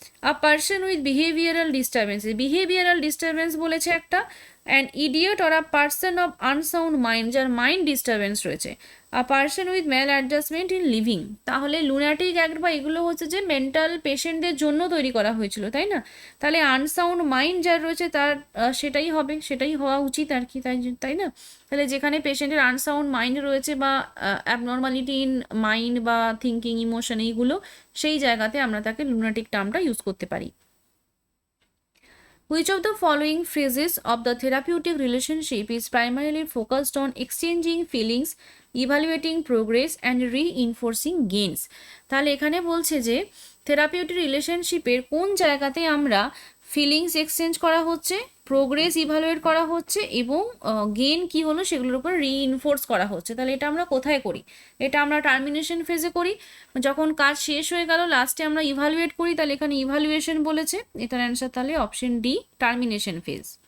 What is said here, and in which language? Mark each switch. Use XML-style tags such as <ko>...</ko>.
<en>a person with behavioural disturbance,</en> <bn>behavioural disturbance বলেছে একটা,</bn> <en>an idiot or a person of unsound mind,</en> <bn>যার mind disturbance রয়েছে,</bn> <en>a person with maladjustment in living,</en> <bn>তাহলে lunatic act বা এগুলো হচ্ছে যে মেন্টাল পেশেন্টদের জন্য তৈরি করা হয়েছিল, তাই না, তাহলে আনসাউন্ড মাইন্ড যার রয়েছে তার সেটাই হবে, সেটাই হওয়া উচিত আর কি, তাই না। তাহলে যেখানে পেশেন্টের আনসাউন্ড মাইন্ড রয়েছে বা অ্যাবনর্মালিটি ইন মাইন্ড বা থিঙ্কিং ইমোশন এইগুলো, সেই জায়গাতে আমরা তাকে লুনাটিক টার্মটা ইউজ করতে পারি।</bn> <en>Which of the following phases of the therapeutic relationship is primarily focused on exchanging feelings, evaluating progress and reinforcing gains?</en> <bn>তাহলে এখানে বলছে যে থেরাপিউটিক রিলেশনশিপের কোন জায়গাতে আমরা ফিলিংস এক্সচেঞ্জ করা হচ্ছে, প্রোগ্রেস ইভালুয়েট করা হচ্ছে এবং গেন কি হলো সেগুলোর উপর রিইনফোর্স করা হচ্ছে, তাহলে এটা আমরা কোথায় করি, এটা আমরা টার্মিনেশন ফেজে করি, যখন কাজ শেষ হয়ে গেল লাস্টে আমরা ইভালুয়েট করি, তাহলে এখানে ইভালুয়েশন বলেছে, এটার অ্যান্সার তাহলে অপশন ডি, টার্মিনেশন ফেজ।</bn>